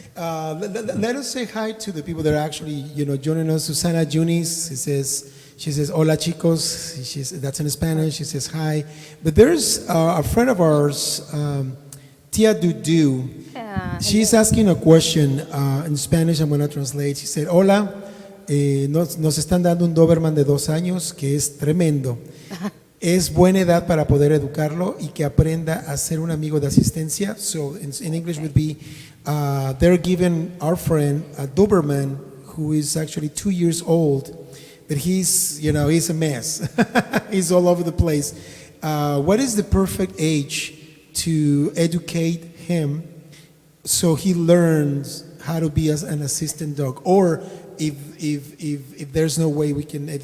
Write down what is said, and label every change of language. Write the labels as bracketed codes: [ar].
[en] Let us say hi to the people that are actually, joining us. Susana Junis, she says, [es] hola chicos. [en] That's in Spanish. She says hi. But there's a friend of ours, Tia Dudu. She's asking a question in Spanish. I'm going to translate. She said, [es] hola, nos están dando un Doberman de 2 años que es tremendo. Es buena edad para poder educarlo y que aprenda a ser un amigo de asistencia. [en] So in English would be, they're giving our friend a Doberman who is actually 2 years old. But he's a mess. He's all over the place. what is the perfect age to educate him so he learns how to be as an assistant dog, or if there's no way we can